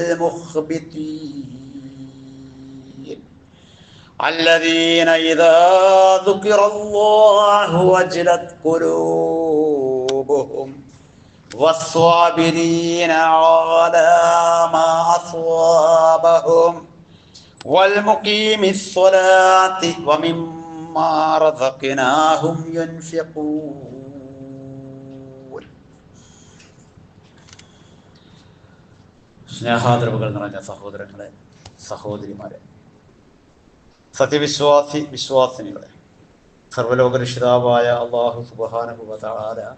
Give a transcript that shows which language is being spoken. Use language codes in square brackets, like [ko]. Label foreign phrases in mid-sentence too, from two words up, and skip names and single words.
[ar] المخبتين الذين إذا ذكر الله وجلت قلوبهم والصابرين على ما أصابهم والمقيم الصلاة ومما رزقناهم ينفقون. [ml] സ്നേഹാദരവുകൾ നിറഞ്ഞ സഹോദരങ്ങളെ, സഹോദരിമാരെ, വിശ്വാസിനികളെ, സർവ്വലോക രക്ഷിതാവായ അല്ലാഹു [ar] سبحانه وتعالى